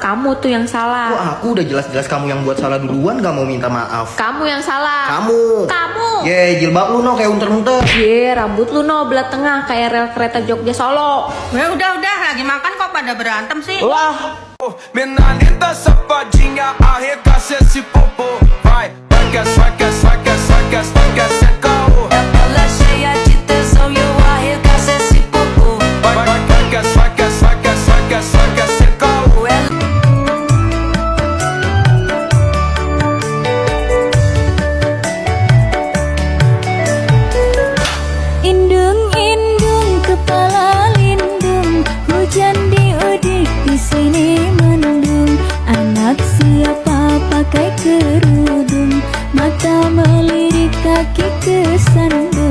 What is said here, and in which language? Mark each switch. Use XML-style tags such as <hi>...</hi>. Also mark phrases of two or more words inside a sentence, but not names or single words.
<id>Kamu tuh yang salah. Kok aku udah jelas-jelas kamu yang buat salah duluan gak mau minta maaf? Kamu yang salah. Kamu. Ye, jilbab lu no kayak unter-unter. Ye, rambut lu no belah tengah kayak rel kereta Jogja Solo. Udah, lagi makan kok pada berantem sih.</id> <pt>Menanita sapatinha, arregaça esse popô. Vai, Ela cheia de tesão e eu arregaço esse popô. saca, secou.</pt> <id>Indung-indung kepala lindung, hujan diudik di sini mendung. Anak siapa pakai kerudung, mata melirik kaki kesandung.</id>